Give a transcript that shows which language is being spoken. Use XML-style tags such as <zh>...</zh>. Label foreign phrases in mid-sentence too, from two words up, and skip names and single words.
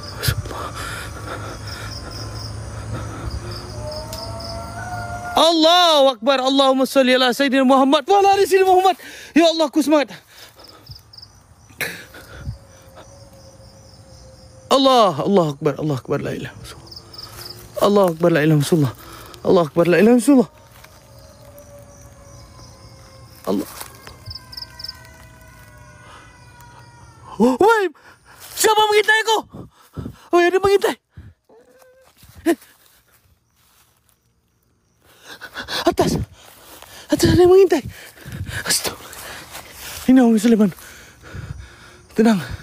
<ar>الله أكبر. اللهم صل على سيدنا محمد وعلى آل سيدنا محمد. يا الله,</ar> <id>aku semangat.</id> <ar>الله أكبر. الله أكبر. لا إله إلا الله. الله أكبر. لا إله إلا الله. الله أكبر. لا إله إلا الله. Allah.</ar> <id>Woi, siapa mengintai kau? Oh, ada mengintai. Atas ada yang mengintai. Astagfirullah. Ini Umi Sulaiman. Tenang.</id>